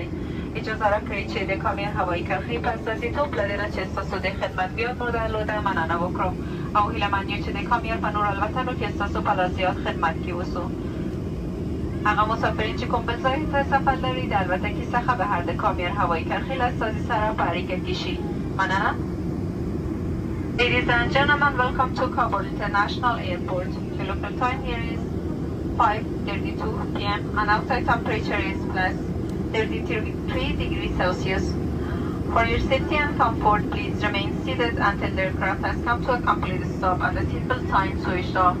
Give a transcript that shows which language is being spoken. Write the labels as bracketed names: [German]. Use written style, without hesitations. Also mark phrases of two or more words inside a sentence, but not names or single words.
[Pashto] اجازه راکړئ چې د کامیر هوایي کرښې په استازیتوب له دې نه چې ستاسو د خدمت بیاد مو درلوده مننه وکړو او هیلهمند یو چې د کامیر په نور الوتنو کې ستاسو په لا زیات خدمت کې اوسو. هغه مسافرین چې کوم بل ځای ته سفر لري د الوتکې څخه بهر د کامیر هوایي کرښې له استازي سره په اړیکه کې شي. مننه. [English] Ladies and gentlemen, welcome to Kabul International Airport. The local time here is 5:32 p.m. and outside temperature is plus 33 degrees Celsius. For your safety and comfort, please remain seated until the aircraft has come to a complete stop and the seatbelt sign switched off.